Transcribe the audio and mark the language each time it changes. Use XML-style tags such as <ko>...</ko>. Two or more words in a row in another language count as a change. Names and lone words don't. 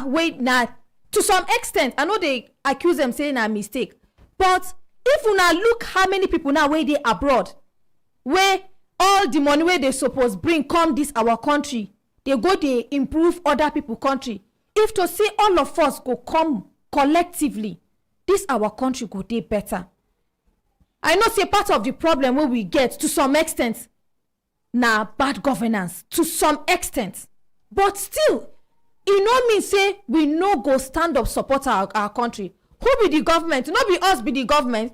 <pcm>Wait now, to some extent, I know they accuse them saying a mistake, but if you now look how many people now where they abroad, where all the money where they suppose bring come this our country, they go they improve other people country. If to see all of us go come collectively, this our country go dey better. I know say part of the problem where we get to some extent na bad governance to some extent, but still e no mean say we no go stand up support our country. Who be the government? No be us be the government.</pcm>